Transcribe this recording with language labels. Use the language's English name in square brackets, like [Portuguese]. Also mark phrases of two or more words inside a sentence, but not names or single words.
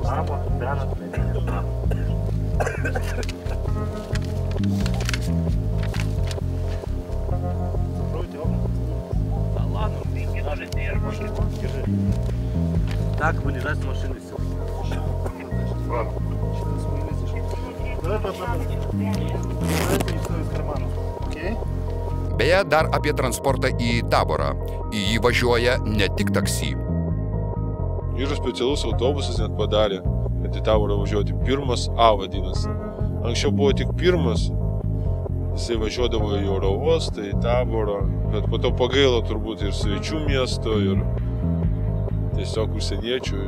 [Russian] Закройте окна. Да ладно, даже держи. Так вылезать с машины все. Сейчас вылезешь. Давай по одному. Давайте все из кармана. Окей? [Lithuanian] Beje, dar apie transportą į Taborą. Į jį važiuoja ne tik taksi. Ir specialus autobusas net padarė, kad į Taborą važiuoti pirmas A vadinasi. Anksčiau buvo tik pirmas, jisai važiuodavo į oro uostą, į Taborą, bet po to pagailo turbūt ir svečių miesto, ir tiesiog užsieniečių.